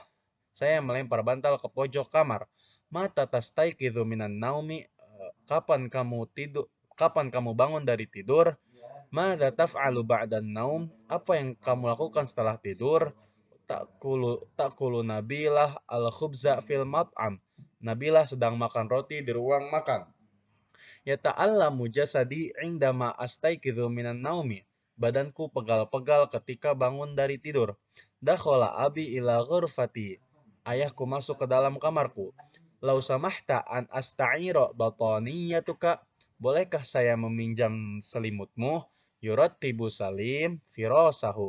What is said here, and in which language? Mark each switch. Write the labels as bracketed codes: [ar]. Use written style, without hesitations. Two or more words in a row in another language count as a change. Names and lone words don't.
[id] Saya melempar bantal ke pojok kamar. [ar] متى تستيقظ من النوم. [id] Kapan kamu tidur? Kapan kamu bangun dari tidur? [ar] ماذا تفعل بعد النوم? [id] Apa yang kamu lakukan setelah tidur? [ar] تأكل نبيلة الخبز في المطعم. [id] Nabilah sedang makan roti di ruang makan. [ar] يتألم جسدي عندما أستيقظ من النوم. [id] Badanku pegal-pegal ketika bangun dari tidur. [ar] دخل أبي إلى غرفتي. [id] Ayahku masuk ke dalam kamarku. [ar] لو سمحت أن أستعير بطانيتك. [id] Bolehkah saya meminjam selimutmu? [ar] يرتب سالم فراشه.